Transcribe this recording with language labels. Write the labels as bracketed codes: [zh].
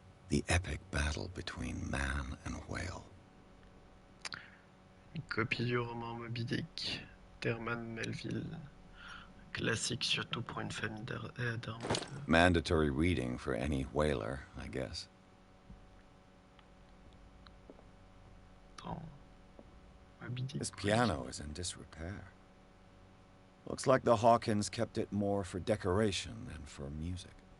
[en] The epic battle between man and whale. [fr] Une copie du roman Moby Dick d'Herman Melville, Classique, surtout pour une famille d'armes. [en] Mandatory reading for any whaler, I guess. This piano is in disrepair. Looks like the Hawkins kept it more for decoration than for music.